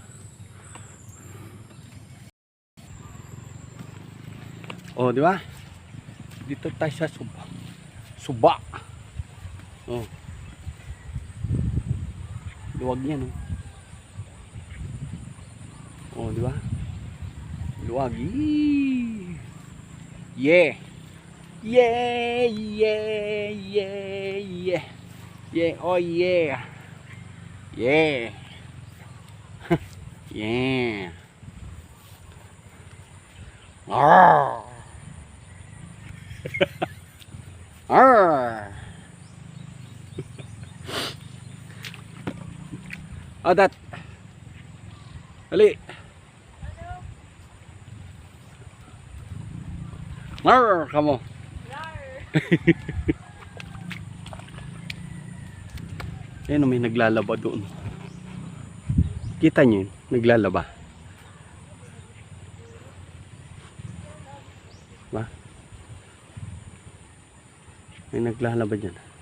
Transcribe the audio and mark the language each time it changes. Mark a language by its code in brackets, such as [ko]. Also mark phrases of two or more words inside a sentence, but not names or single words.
[tl] Oh, di ba? Dito tayo sa Suba. Suba. Oh. Luwag yan, oh. Oh, di ba? Luwag. [en] Yee! Yeah. Yeah, yeah, yeah, yeah. Yeah, oh yeah. Yeah. Yeah. Arr. Arr. Oh, that. Ali. Arr, [tl] kamo. Ayan, may naglalaba doon. Kita nyo yun? Naglalaba. Ba? May naglalaba dyan.